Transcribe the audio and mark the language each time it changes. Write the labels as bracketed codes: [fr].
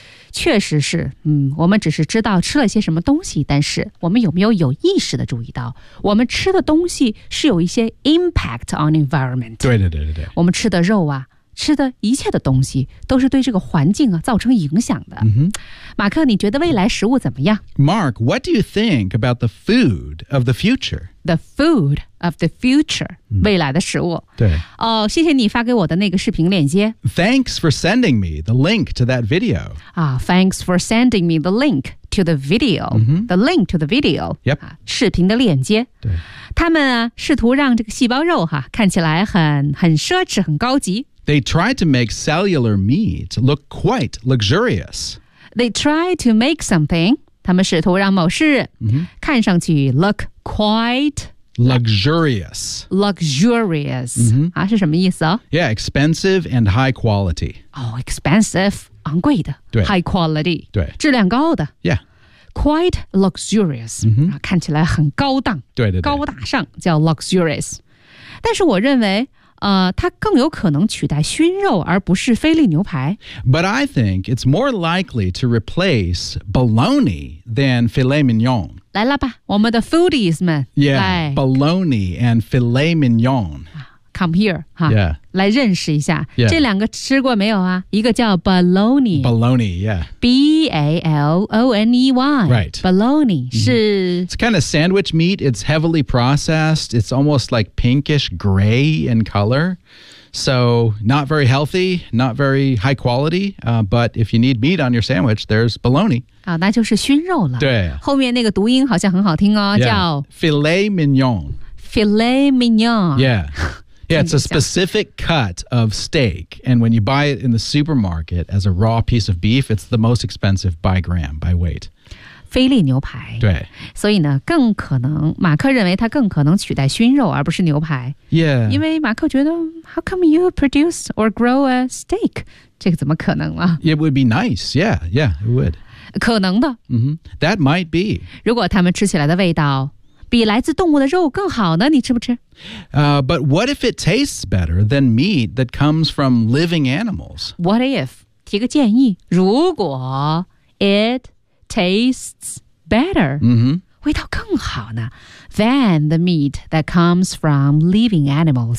[zh] 确实是，我们只是知道吃了些什么东西，但是我们有没有有意识的注意到，我们吃的东西是有一些 [en] impact on environment。 [zh] 对对对对对。我们吃的肉啊，吃的一切的东西都是对这个环境啊造成影响的。 [en] Mm-hmm. [zh] 马克，你觉得未来食物怎么样 [en] ？Mark, what do you think about the food of the future? The food of the future，、mm-hmm. [zh] 未来的食物。对。哦，谢谢你发给我的那个视频链接。 [en] Thanks for sending me the link to that video. Ah, thanks for sending me the link to the video.、 Mm-hmm. The link to the video. Yep.、 [zh] 啊、视频的链接。对。他们啊，试图让这个细胞肉哈、啊、看起来很奢侈，很高级。 [en] They tried to make cellular meat look quite luxurious. They tried to make something. [zh] 他们试图让某事、 [en] mm-hmm. [zh] 看上去 [en] look quite luxurious. Luxurious、 mm-hmm. [zh] 啊、是什么意思、哦、 [en] Yeah, expensive and high quality. Oh, expensive, [zh] 昂贵的 [en] high quality. [zh] 对，质量高的 [en] Yeah, quite luxurious.、 Mm-hmm. [zh] 啊、看起来很高档，对对对，高大上叫 luxurious. 但是我认为。它更有可能取代熏肉而不是菲力牛排。 [en] But I think it's more likely to replace bologna than filet mignon. [zh] 来了吧，我们的 foodies 们。 [en] Yeah, bologna and filet mignon. Come here, 哈、 huh? yeah. [zh] 来认识一下。 [en] Yeah. [zh] 这两个吃过没有啊？一个叫 bologna。 [en] Bologna, yeah. B-A-L-O-N-E-Y. Right. Bologna、mm-hmm. 是 It's kind of sandwich meat. It's heavily processed. It's almost like pinkish gray in color. So not very healthy, not very high quality.、but if you need meat on your sandwich, there's bologna.、 [zh] 啊、那就是熏肉了。对。后面那个读音好像很好听哦、 [en] yeah. [zh] 叫 [en] Filet mignon. Filet mignon. Yeah. Yeah, it's a specific cut of steak. And when you buy it in the supermarket as a raw piece of beef, it's the most expensive by gram, by weight. [zh] 菲力牛排。对。所以呢，更可能，马克认为它更可能取代熏肉而不是牛排。 [en] Yeah. [zh] 因为马克觉得 [en] how come you produce or grow a steak? [zh] 这个怎么可能吗？ [en] It would be nice. Yeah, yeah, it would. [zh] 可能的。 [en] Mm-hmm. That might be. [zh] 如果他们吃起来的味道比来自动物的肉更好呢，你吃不吃？ [en] But what if it tastes better than meat that comes from living animals? What if? [zh] 提个建议，如果 [en] it tastes better,、 mm-hmm. [zh] 味道更好呢 [en] than the meat that comes from living animals.